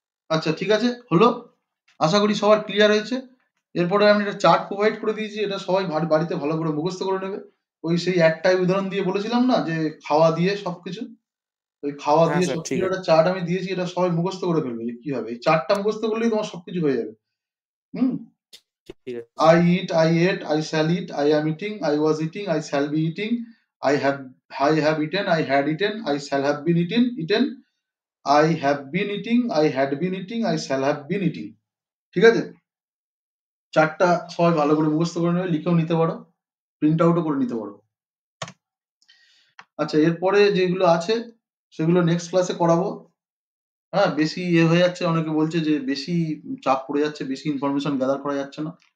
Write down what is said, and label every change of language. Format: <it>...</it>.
<bn>আচ্ছা ঠিক আছে, হলো, আশা করি সবার ক্লিয়ার হয়েছে। এরপরে আমি একটা চার্ট প্রোভাইড করে দিয়েছি, এটা সবাই বাড়িতে ভালো করে মুখস্থ করে নেবে। ওই সেই একটাই উদাহরণ দিয়ে বলেছিলাম না, যে খাওয়া দিয়ে সবকিছু, ওই খাওয়া হ্যাঁ দিয়ে স্যার ঠিক সবকিছু আছে। একটা চার্ট আমি দিয়েছি, এটা সবাই মুখস্থ করে ফেলবে যে কি হবে। এই চার্টটা মুখস্থ করলেই তোমার সবকিছু হয়ে যাবে। ঠিক আছে।</bn> <en>I eat, I ate, I shall eat, I am eating, I was eating, I shall be eating, I have eaten, I had eaten, I shall have been eaten, I have been eating, I had been eating, I shall have been eating,</en> <bn>ঠিক আছে? চারটা সবাই ভালো করে মুখস্থ করে নেবে, লিখেও নিতে পারো, প্রিন্ট আউটও করে নিতে পারো। আচ্ছা, এরপরে যেগুলো আছে সেগুলো নেক্সট ক্লাসে করাবো। হ্যাঁ, বেশি হয়ে যাচ্ছে, অনেকে বলছে যে বেশি চাপ পড়ে যাচ্ছে, বেশি ইনফরমেশন গ্যাদার করা যাচ্ছে না।</bn>